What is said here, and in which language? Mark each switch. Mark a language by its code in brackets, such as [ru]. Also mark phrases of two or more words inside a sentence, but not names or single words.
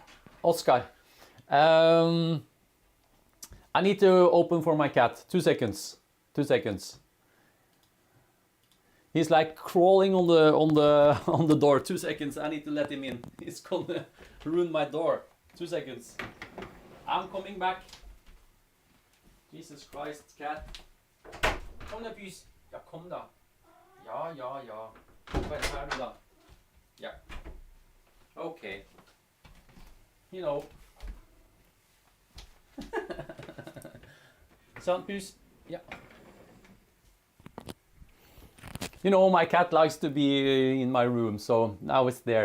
[en] Oscar. I need to open for my cat. 2 seconds. 2 seconds. He's like crawling on the door. 2 seconds. I need to let him in. He's gonna ruin my door. 2 seconds. I'm coming back. Jesus Christ, cat. [no] Kom da, pys. Ja, kom da. Ja. Vent her du da. Ja. [en] Okay. You know. [no] Sånn, pys. [en] Yeah. You know, my cat likes to be in my room, so now it's there.